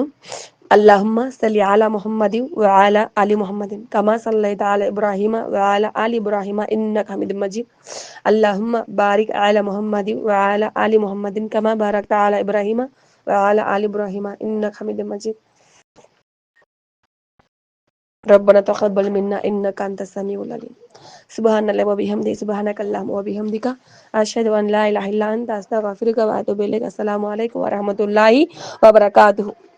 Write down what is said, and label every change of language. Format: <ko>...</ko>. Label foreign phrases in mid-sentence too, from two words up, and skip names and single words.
<ar>اللهم صل على محمد وعلى آل محمد كما صليت على إبراهيم وعلى آل إبراهيم إنك حميد مجيد. اللهم بارك على محمد وعلى آل محمد كما باركت على إبراهيم وعلى آل إبراهيم إنك حميد مجيد. ربنا تقبل منا إنك أنت السميع العليم. سبحان الله وبحمده سبحانك اللهم وبحمدك أشهد أن لا إله إلا أنت أستغفرك وأتوب إليك. السلام عليكم ورحمة الله وبركاته.</ar>